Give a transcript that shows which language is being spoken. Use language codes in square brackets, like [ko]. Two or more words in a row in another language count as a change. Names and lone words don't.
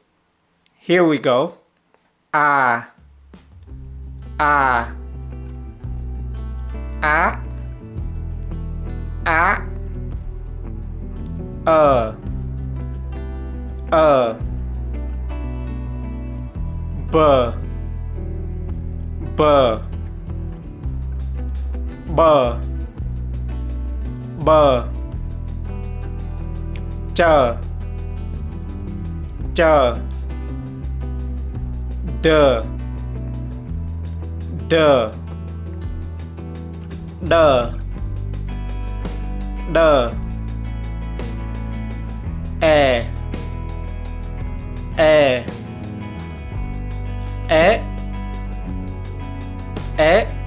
[en] Here we go. A, A, A, A, B, B, B, B, Ch, Ch, D, D, D, D, E, E, E, E,